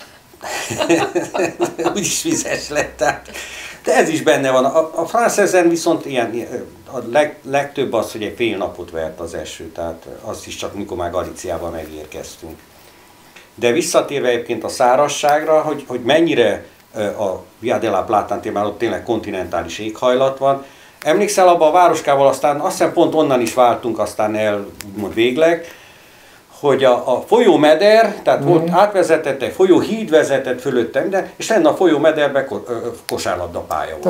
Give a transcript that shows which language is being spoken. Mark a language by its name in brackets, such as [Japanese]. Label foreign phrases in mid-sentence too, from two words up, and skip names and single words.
[Hungarian] Úgyis vizes lett. Tehát. De ez is benne van. A Francezen viszont a legtöbb az, hogy egy fél napot vert az eső. Tehát azt is csak mikor már Galíciába megérkeztünk. De visszatérve egyébként a szárazságra, hogy mennyire a Via de la Plata témában ott tényleg kontinentális éghajlat van. Emlékszel, abban a városkával aztán azt hiszem pont onnan is váltunk aztán el, úgymond végleg, hogy a folyómeder, tehát volt átvezetett, egy folyóhíd vezetett fölöttem, és lenne a folyómederbe kosárlabdapálya volt.